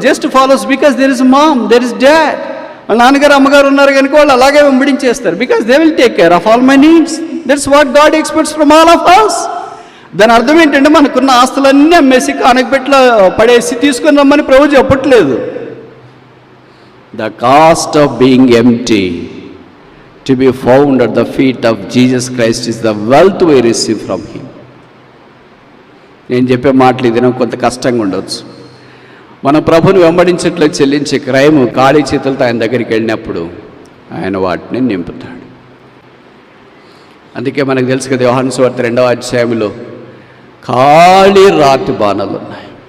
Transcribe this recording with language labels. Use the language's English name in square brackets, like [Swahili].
[English] Just follows because there is mom, there is dad. [Telugu] వాళ్ళ నాన్నగారు అమ్మగారు ఉన్నారు కనుక వాళ్ళు అలాగే వెంబడించేస్తారు. [English] Because they will take care of all my needs. That's what God expects from all of us. [Telugu] దాని అర్థం ఏంటంటే మనకున్న ఆస్తులన్నీ అమ్మేసి కానకపెట్లో పడేసి తీసుకొని రమ్మని ప్రభు చెప్పట్లేదు. [English] The cost of being empty to be found at the feet of Jesus Christ is the wealth we receive from him. [Telugu] నేను చెప్పే మాటలు ఇది కొంత కష్టంగా ఉండవచ్చు. మన ప్రభుని వెంబడించట్లో చెల్లించే క్రయము ఖాళీ చేతులతో ఆయన దగ్గరికి వెళ్ళినప్పుడు ఆయన వాటిని నింపుతాడు. అందుకే మనకు తెలుసు కదా, యోహాను సువార్త 2వ అధ్యాయంలో ఖాళీ రాతి బాణాలు ఉన్నాయి.